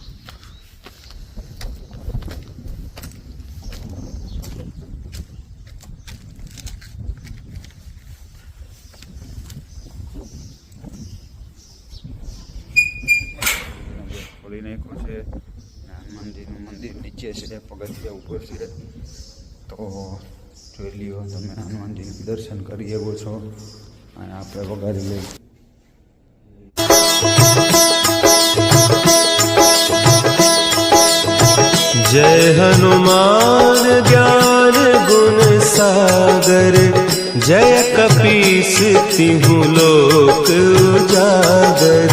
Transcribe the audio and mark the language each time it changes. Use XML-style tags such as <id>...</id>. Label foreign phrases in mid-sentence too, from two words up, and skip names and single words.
<gu>ખોલી નાખ્યું છે, હનુમાનજીનું મંદિર નીચે છે, પગથિયા ઉપર છે। તો જોઈ લ્યો તમે, હનુમાનજીનું દર્શન કરી શકો છો અને આપણે વગાડી લઈએ।</gu> <awa>जय हनुमान ज्ञान गुण सागर, जय कपीस तिहु लोक उजागर।</awa>